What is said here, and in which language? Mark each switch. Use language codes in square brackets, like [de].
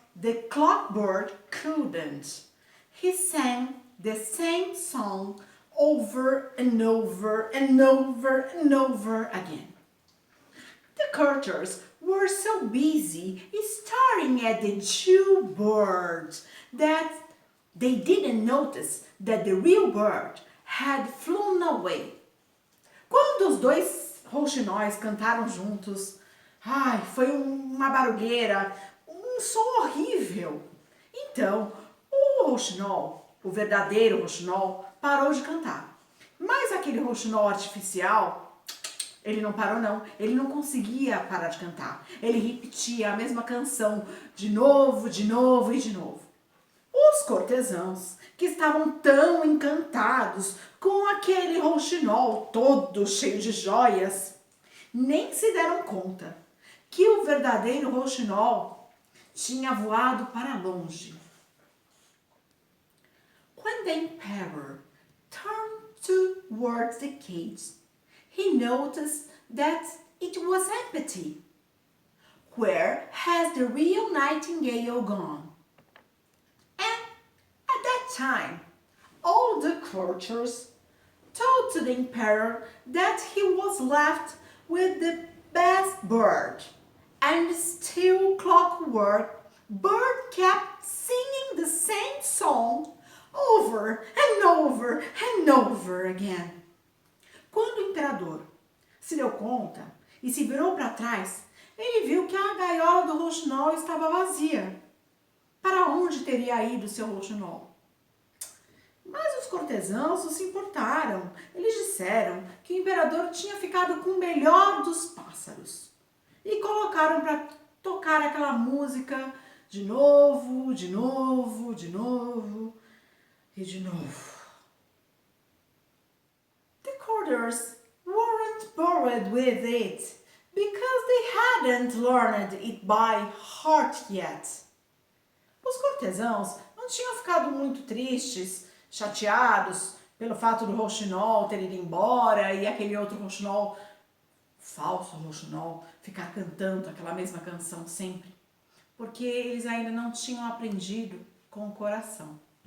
[en] the clockbird couldn't. He sang the same song over and over and over and over again. The courtiers were so busy staring at the two birds that they didn't notice that the real bird had flown away. [pt] Quando os dois rouxinóis cantaram juntos, ai, foi uma barulheira, um som horrível. Então, o rouxinol, o verdadeiro rouxinol, parou de cantar. Mas aquele rouxinol artificial, ele não parou não, ele não conseguia parar de cantar. Ele repetia a mesma canção de novo, de novo e de novo. Os cortesãos, que estavam tão encantados com aquele rouxinol todo cheio de joias, nem se deram conta que o verdadeiro rouxinol tinha voado para longe. [en] When the emperor turned towards the cage, he noticed that it was empty. Where has the real Nightingale gone? And at that time, all the courtiers told to the emperor that he was left with the best bird, and still clockwork, bird kept singing the same song over and over and over again. [pt] Quando o imperador se deu conta e se virou para trás, ele viu que a gaiola do rouxinol estava vazia. Para onde teria ido seu rouxinol? Mas os cortesãos não se importaram. Eles disseram que o imperador tinha ficado com o melhor dos pássaros e colocaram para tocar aquela música de novo, de novo, de novo e de novo. [en] The courtiers weren't bored with it because they hadn't learned it by heart yet. [pt] Os cortesãos não tinham ficado muito tristes, chateados pelo fato do rouxinol ter ido embora e aquele outro rouxinol, falso rouxinol, ficar cantando aquela mesma canção sempre, porque eles ainda não tinham aprendido com o coração.